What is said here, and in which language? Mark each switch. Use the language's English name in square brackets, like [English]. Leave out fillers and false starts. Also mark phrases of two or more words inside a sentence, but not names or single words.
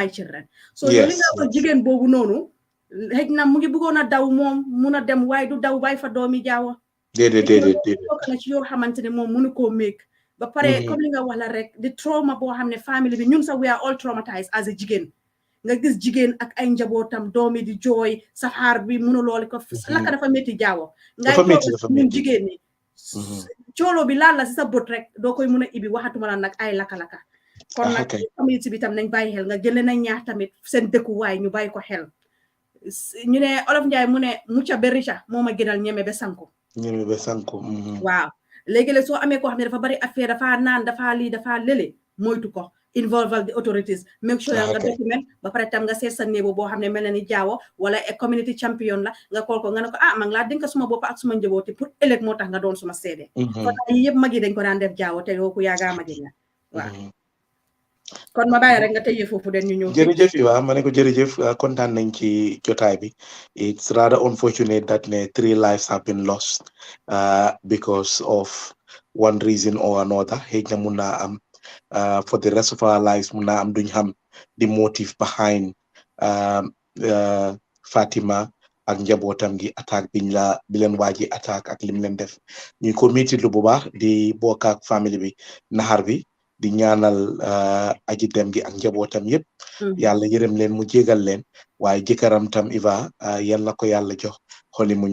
[English] my children [Wolof] so yow li nga wax jigéen boobu noonu xëj na mu ngi bëggoon a daw moom mun a dem waaye du daw bàyyi fa doomi jaawo déedéet bokk na ci yoo xamante ne moom mënu koo make ba pare comme li nga wax la rek di trauma boo xam ne famille bi ñun sax we [English] are all traumatized as a [Wolof] jigéen nga gis jigéen ak ay njabootam doomi di jooy saxaar bi mënu loolu ko laka dafa métti jaawo ngay toog ñun jigéen ñi coolo bi laal la si sa bët rek doo koy mën a ibi waxatuma la nag ay laka kon nag community bi tam nañ bàyyi xel nga jëlee nañ ñaax tamit seen dëkkuwaay ñu bàyyi ko xel ñu ne Olof Njaay mu ne mucca be rica moo ma gënal ñeme be sanku waaw léegi-léeg soo amee koo xam ne dafa bari affaire dafa naan dafa lii dafa lële moytu ko [English] involve the authorities make sure [Wolof] nga document ba pare tam nga seet sa néebo boo xam ne mel na ni jaawo wala community champion la nga kool ko nga ne ko ah man laa dénk suma bopp ak suma njabooti pour ëllëg moo tax nga doon suma seede kon yi yëpp mag yi dañ ko daan def jaawo te yoo ku yaagaa magi nga waaw kon ma bàyyi rek nga tëjee foofu den ñu ñëw jërëjëf Iwa ma ne ko jërëjëf kontaan nañ ci jotaay bi [English] it's rather unfortunate that 3 lives have been lost because of one reason or another [Wolof] xëy na mun naa am [English] for the rest of our lives [Wolof] mun naa am duñ xam [English] the motive behind [Wolof] Fatima ak njabootam gi attaque bi leen waaji attaque ak lim leen def ñu ko métti lu bu baax di bokk ak famille bi naxar bi di ñaanal aji dem gi ak njabootam yëpp yàlla yërëm leen mu jégal leen waaye jëkkëram tam Iva yal na ko yàlla jox xoli muñ